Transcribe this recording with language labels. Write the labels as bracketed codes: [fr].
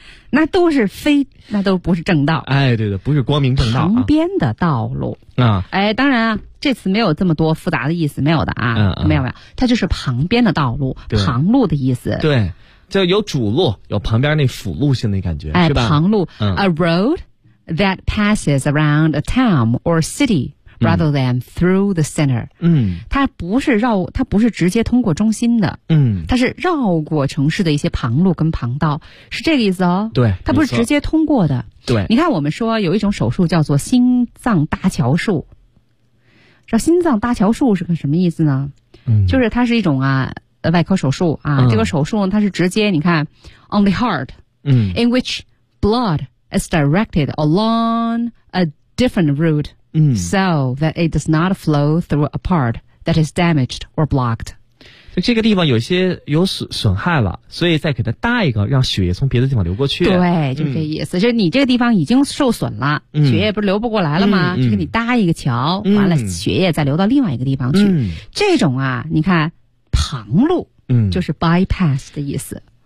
[zh] 那都是非那都不是正道哎对的不是光明正道旁边的道路啊哎当然啊这次没有这么多复杂的意思没有的啊没有没有它就是旁边的道路旁路的意思对就有主路有旁边那辅路性的感觉哎是吧 [en] 旁路、a road that passes around a town or cityRather than through the center. [zh] 它不是绕它不是直接通过中心的它是绕过城市的一些旁路跟旁道是这个意思哦对它不是直接通过的对你看我们说有一种手术叫做心脏搭桥术这心脏搭桥术是个什么意思呢就是它是一种啊外科手术啊这个手术它是直接你看 [en] on the heart, in which blood is directed along a different route. So that it does not flow through a part that is damaged or blocked. [zh] 这个地方有些有损害了所以再给它搭一个让血液从别的地方流过去。对就是这意思就是你这个地方已经受损了血液不是流不过来了吗就给你搭一个桥完了血液再流到另外一个地方去。这种啊你看旁路就是 bypass 的意思。